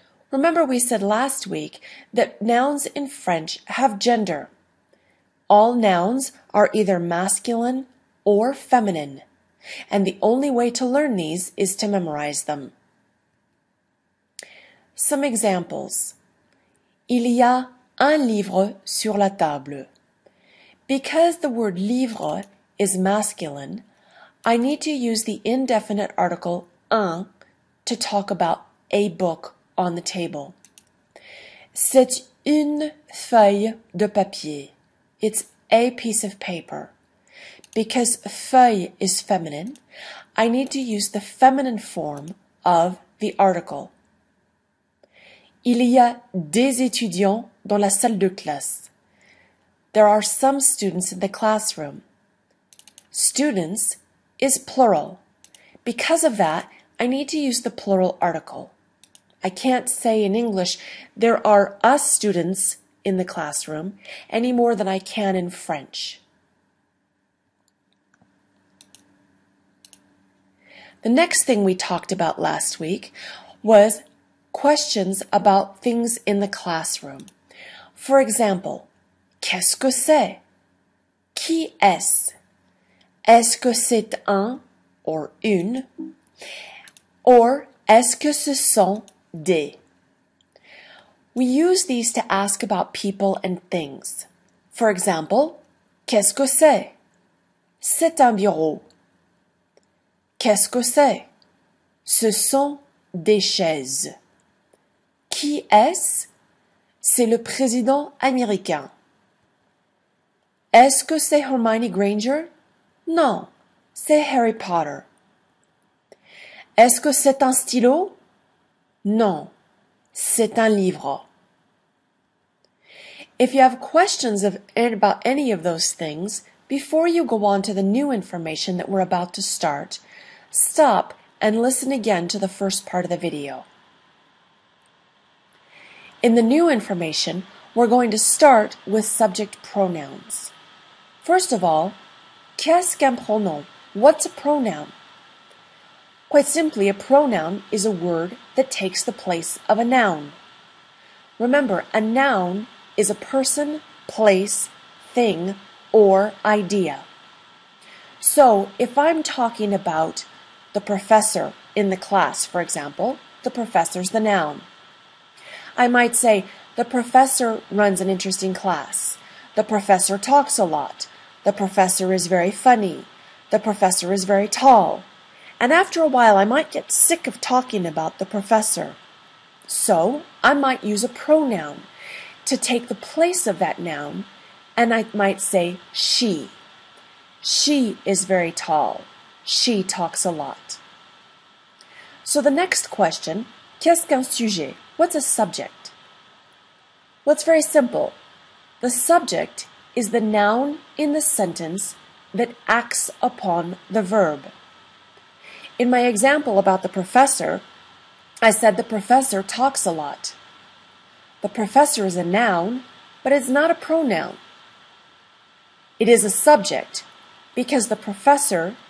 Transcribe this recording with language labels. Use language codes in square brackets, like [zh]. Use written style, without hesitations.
[en] Remember we said last week that nouns in French have gender. All nouns are either masculine or feminine, and the only way to learn these is to memorize them. Some examples. [fr] Il y a un livre sur la table. [en] Because the word livre is masculine, I need to use the indefinite article un to talk about a book on the table. [fr] C'est une feuille de papier. [en] It's a piece of paper. Because feuille is feminine, I need to use the feminine form of the article. [fr] Il y a des étudiants dans la salle de classe. [en] There are some students in the classroom. Students is plural. Because of that, I need to use the plural article. I can't say in English, there are us students in the classroom any more than I can in French. The next thing we talked about last week was questions about things in the classroom. For example, [fr] qu'est-ce que c'est? Qui est-ce? Est-ce que c'est un or une? Or est-ce que ce sont des? [en] We use these to ask about people and things. For example, [fr] qu'est-ce que c'est? C'est un bureau. Qu'est-ce que c'est? Ce sont des chaises. Qui est-ce? C'est le président américain. Est-ce que c'est Hermione Granger? Non, c'est Harry Potter. Est-ce que c'est un stylo? Non, c'est un livre. [en] If you have questions about any of those things, before you go on to the new information that we're about to start, stop and listen again to the first part of the video. In the new information, we're going to start with subject pronouns. First of all, [fr] qu'est-ce qu'un pronom? [en] What's a pronoun? Quite simply, a pronoun is a word that takes the place of a noun. Remember, a noun is a person, place, thing, or idea. So, if I'm talking about the professor in the class, for example, the professor's the noun. I might say, the professor runs an interesting class. The professor talks a lot. The professor is very funny. The professor is very tall. And after a while, I might get sick of talking about the professor. So, I might use a pronoun to take the place of that noun, and I might say she. She is very tall. She talks a lot. So the next question, [fr] qu'est-ce qu'un sujet? [en] What's a subject? Well, it's very simple. The subject is the noun in the sentence that acts upon the verb. In my example about the professor, I said the professor talks a lot. The professor is a noun, but it's not a pronoun. It is a subject because the professor